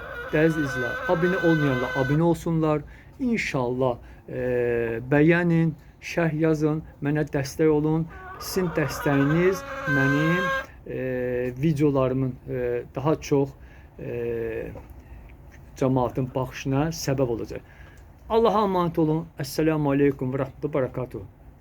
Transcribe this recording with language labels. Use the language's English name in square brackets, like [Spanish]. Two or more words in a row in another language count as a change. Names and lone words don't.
[Azerbaijani] Dəyərli izləyicilər, abunə olmayanlar abunə olsunlar. İnşallah bəyənin, şərh yazın, mənə dəstək olun. Sizin dəstəyiniz mənim videolarımın daha çox cəmaatın baxışına səbəb olacaq. [Turkish] Allah'a emanet olun. [Arabic] السلام عليكم ورحمة الله بركاته.